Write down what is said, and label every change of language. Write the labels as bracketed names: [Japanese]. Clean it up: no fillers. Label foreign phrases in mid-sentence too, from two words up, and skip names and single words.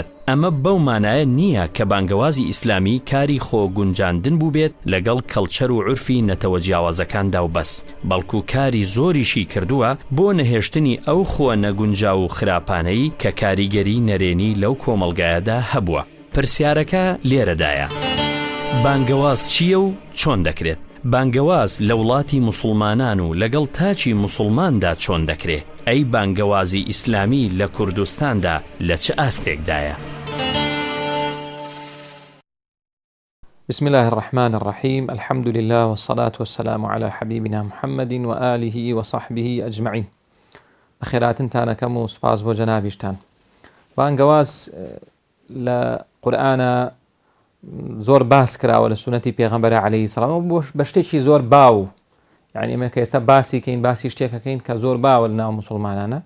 [Central Kurdish] ئەمە بەو مانایە نییە کە بانگەوازی ئیسلامی کاری خۆ گونجاندن بوو بێت لەگەڵ کەڵچەر و عورفی نەتەوە جیاوازەکاندا و بەس، بەڵکو کاری زۆریشی کردووە بۆ نەهێشتنی ئەو خۆ نەگونجا و خراپانەی کە کاریگەری نەرێنی لەو کۆمەڵگایەدا هەبووە. پرسیارەکە لێرەدایە: بانگەواز چییە و چۆن دەکرێت؟ بانگەواز لە وڵاتی موسڵمانان و لەگەڵ تاچی موسڵماندا چۆن دەکرێت؟ ئەی بانگەوازی ئیسلامی لە کوردستاندا لە چه ئاستێکدایە؟ [Arabic] بسم الله الرحمن الرحيم. الحمد لله والصلاة والسلام على حبيبنا محمد وآله وصحبه أجمعين. [Central Kurdish] بخيراتن تانكم وسپاس بو جنابشتان. بانگەواز لە قورئانە زۆر باس کراوە لە سونەتی پێغەمبەر [Arabic] عەلەیهی سەلام [Central Kurdish] بۆ بە شتێکی زۆر باو، یعنی ئێمە کە ئێستا باسی کەین باسی شتێکەکەین کە زۆر باوە لە ناو موسڵمانانە.